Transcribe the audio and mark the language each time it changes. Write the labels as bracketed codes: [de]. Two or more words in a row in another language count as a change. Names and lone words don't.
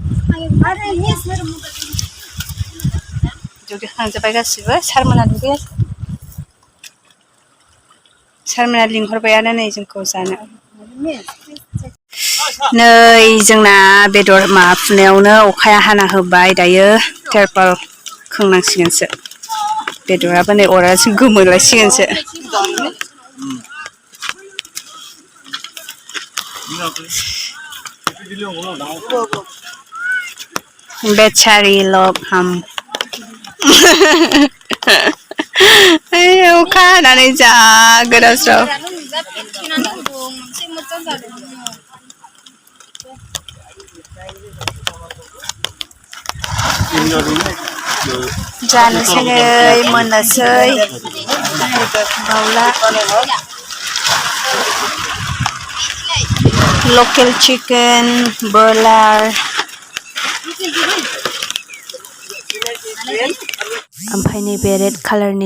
[brx] दुगैखांजोब्बाय गासिबो सारमोना दुगैयाखै सारमोना लिंहरबायानो नै जोंखौ जानो नै जोंना बेदर माबा फुनायावनो अखाया हाना होबाय दायो तिरपाल खोंनांसिगोनसो बेदराबो नै अरासो गोमोरलायसिगोनसो [hi] बेचारी लोग हम [brx] अखा हानानै जा गोदाव सोराव जानोसै नै मोननोसै बावला [en] local chicken broiler [brx] ओमफ्राय नैबे रेड कालारनि